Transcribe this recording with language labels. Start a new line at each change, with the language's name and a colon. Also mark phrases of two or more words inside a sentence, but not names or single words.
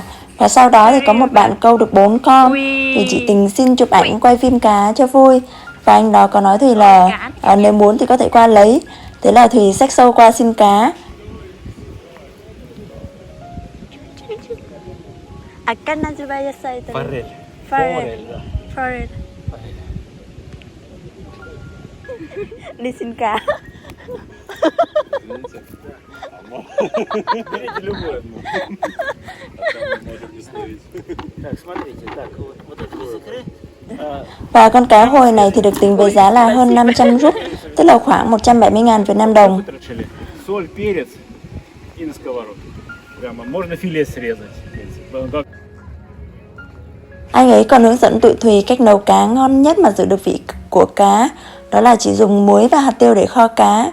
Vietnamese: Và sau đó thì có một bạn câu được 4 con, thì chị Tình xin chụp ảnh quay phim cá cho vui. Và anh đó có nói Thùy là nếu muốn thì có thể qua lấy. Thế là Thùy xách xâu qua xin cá. Akan Nazarbayev say
Russian: Форель. Форель. да.
Vietnamese: Forest. Đi xin cá.
Russian: Берите любое. Так, смотрите, так, вот эти языки.
Vietnamese: Và con cá hồi này thì được tính với giá là hơn 500 rúp, tức là khoảng 170.000 Việt Nam đồng.
Russian: Вытрачили соль, перец и на сковородку. Прямо можно филе срезать. Как
Vietnamese: Anh ấy còn hướng dẫn tụi Thùy cách nấu cá ngon nhất mà giữ được vị của cá, đó là chỉ dùng muối và hạt tiêu để kho cá.